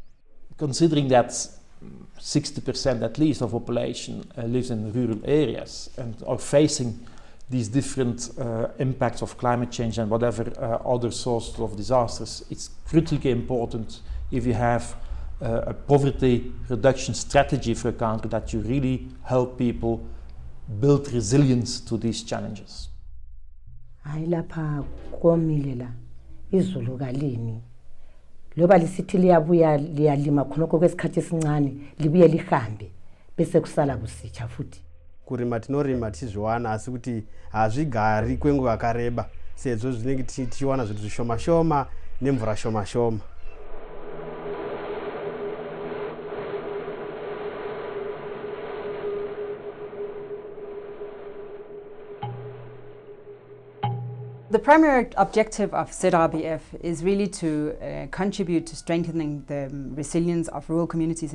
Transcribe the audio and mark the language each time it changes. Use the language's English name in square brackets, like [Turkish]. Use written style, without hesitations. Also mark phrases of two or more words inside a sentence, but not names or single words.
[English] Considering that 60% at least of population lives in rural areas and are facing these different impacts of climate change and whatever other sources of disasters, it's critically important if you have a poverty reduction strategy for a country that you really help people build resilience to these challenges. [North Ndebele] Lapha komilela izulu kalini loba lisithi liyabuya liyalima khonoko kwesikhathi esincane libuye lihambe bese kusala kusitsha futhi. [Shona] Kurima tinorima tizviwana asi kuti hazvigari kwenguva yakareba sezvo zvinenge tichiwana zvinhu zvishoma shoma nemvura shoma shoma. [English] The primary objective of Zrbf is really to contribute to strengthening the resilience of rural communities